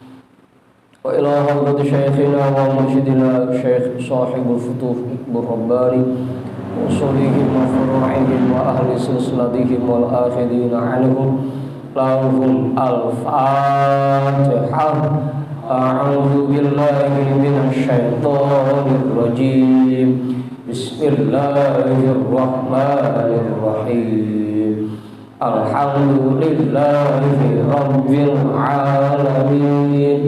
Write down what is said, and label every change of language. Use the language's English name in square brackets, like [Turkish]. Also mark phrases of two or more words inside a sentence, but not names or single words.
[Arabic] وإلى حضرة شيخنا ومرشدنا شيخ صاحب الفتوح إقبال رباني أصولهم وفروعهم وأهل سلسلتهم والآخذين عنهم لهم الفاتحة. أعوذ بالله من الشيطان الرجيم. بسم الله الرحمن الرحيم. الحمد لله رب العالمين.